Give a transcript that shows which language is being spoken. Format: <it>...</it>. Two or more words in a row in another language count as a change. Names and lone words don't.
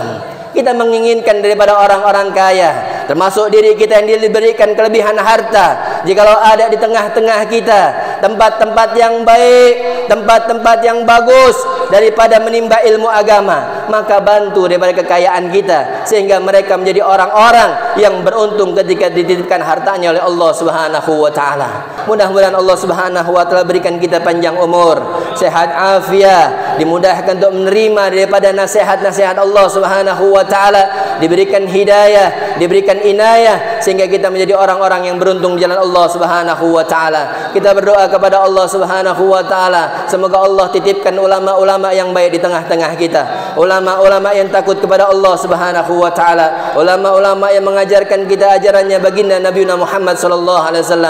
<id>Kita menginginkan daripada orang-orang kaya, termasuk diri kita yang diberikan kelebihan harta, jikalau ada di tengah-tengah kita tempat-tempat yang baik, tempat-tempat yang bagus daripada menimba ilmu agama, maka bantu daripada kekayaan kita sehingga mereka menjadi orang-orang yang beruntung ketika dititipkan hartanya oleh Allah</id> <ar>سبحانه وتعالى.</ar> <id>Mudah-mudahan Allah</id> <ar>سبحانه وتعالى</ar> <id>berikan kita panjang umur, sehat afiat, dimudahkan untuk menerima daripada nasihat-nasihat Allah</id> <ar>سبحانه وتعالى,</ar> <id>diberikan hidayah, diberikan inayah sehingga kita menjadi orang-orang yang beruntung di jalan Allah</id> <ar>سبحانه وتعالى.</ar> <id>Kita berdoa kepada Allah</id> <ar>سبحانه وتعالى,</ar> <id>semoga Allah titipkan ulama-ulama yang baik di tengah-tengah kita, ulama-ulama yang takut kepada Allah</id> <ar>سبحانه وتعالى,</ar> <id>ulama-ulama yang mengajarkan kita ajarannya baginda Nabi Muhammad</id> <ar>صلى الله عليه وسلم.</ar>